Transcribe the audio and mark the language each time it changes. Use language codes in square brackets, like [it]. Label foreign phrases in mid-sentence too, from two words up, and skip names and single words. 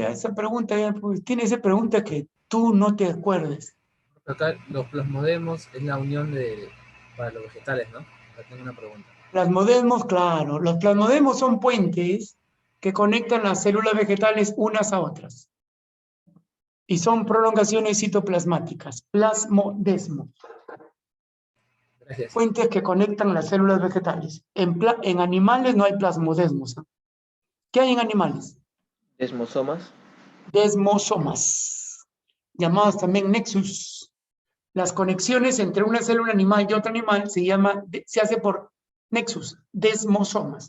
[es] Ya esa pregunta, ya, pues, tiene esa pregunta que tú no te acuerdes. Acá los plasmodemos es la unión para los vegetales, ¿no? Acá tengo una pregunta. Plasmodesmos, claro. Los plasmodesmos son puentes que conectan las células vegetales unas a otras. Y son prolongaciones citoplasmáticas. Plasmodesmos. Gracias. Puentes que conectan las células vegetales. En animales no hay plasmodesmos. ¿Eh? ¿Qué hay en animales? Desmosomas. Desmosomas. Llamados también nexus. Las conexiones entre una célula animal y otro animal se hace por nexus, desmosomas.